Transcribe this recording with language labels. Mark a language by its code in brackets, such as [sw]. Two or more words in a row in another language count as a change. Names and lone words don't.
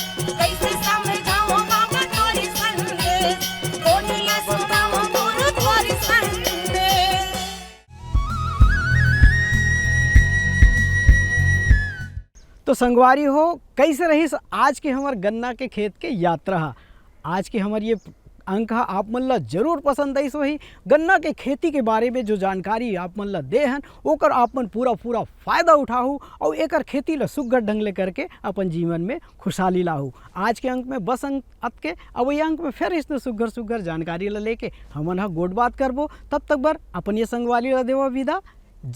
[hne] कैसे समझाओ बाबा तोरी संदेश, कौन ला सुनाओ गुरु तोरी संदेश। तो संगवारी हो, कैसे रही आज के हमार गन्ना के खेत के यात्रा। आज के हमार ये अंक आप मन ला जरूर पसंद आई। वही गन्ना के खेती के बारे में जो जानकारी आप मन ला दे हन ओकर आप मन पूरा फ़ायदा उठाहू और एकर खेती ला सुग्घर ढंग ले करके अपन जीवन में खुशहाली लाहू। आज के अंक में बस अंक अत के अब ये अंक में फिर इसने सुग्घर जानकारी ला लेके हमन हा गोट बात करबो। तब तक बर अपन ये संगवारी ला देवा विदा।